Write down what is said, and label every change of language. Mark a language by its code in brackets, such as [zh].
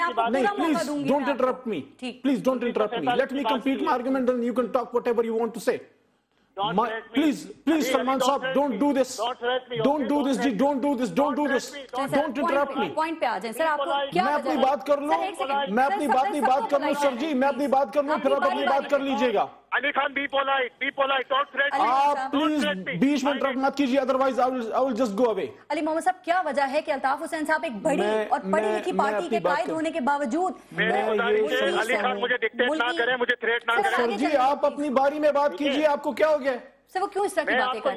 [en] نہیں please don't interrupt me, please don't interrupt me. Let me complete my argument and you can talk whatever you want to say. Please Salman صاحب don't do this, don't do this جی، don't do this, don't do this, don't interrupt me. [ur] Point پہ آ جائیں سر. آپ کو کیا میں اپنی بات کر لوں، میں اپنی بات کر لوں سر جی، میں اپنی بات کر لوں پھر آپ اپنی بات کر لیجئے گا. [en] Ali Khan be polite, don't threaten me. [ur] آپ پلیز بیچ میں انٹرپٹ مت کیجیے، [en] Otherwise I will just go away. [ur] علی محمد صاحب کیا وجہ ہے کہ الطاف حسین صاحب ایک بڑی اور پڑھی لکھی پارٹی کے قائد ہونے کے باوجود علی خان مجھے ڈکٹیٹ نہ کریں، مجھے تھریٹ نہ کریں. سر جی آپ اپنی باری میں بات کیجیے، آپ کو کیا ہو گیا؟ سر وہ کیوں اس طرح کی باتیں کر رہے ہیں؟